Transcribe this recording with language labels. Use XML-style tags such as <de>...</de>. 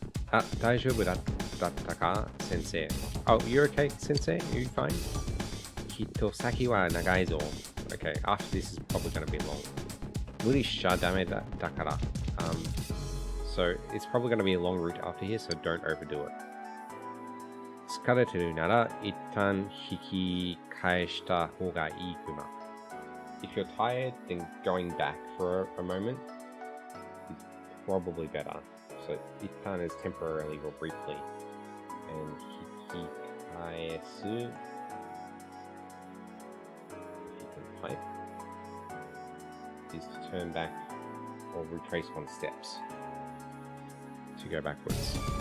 <ja>あ、大丈夫だったか、先生。</ja> <en>Oh, you're okay, 先生? You fine?</en> <ja>きっと先は長いぞ。</ja> <en>Okay, after this is probably going to be long.</en> <ja>無理しちゃダメだから。</ja> <en>So it's probably going to be a long route after here, so don't overdo it.</en> <ja>疲れてるなら一旦引き返した方がいいくま。</ja> <en>If you're tired, then going back for a moment is probably better. So, ittan is temporarily or briefly. And hikikaesu, if you can type, is to turn back or retrace one's steps to go backwards.</en>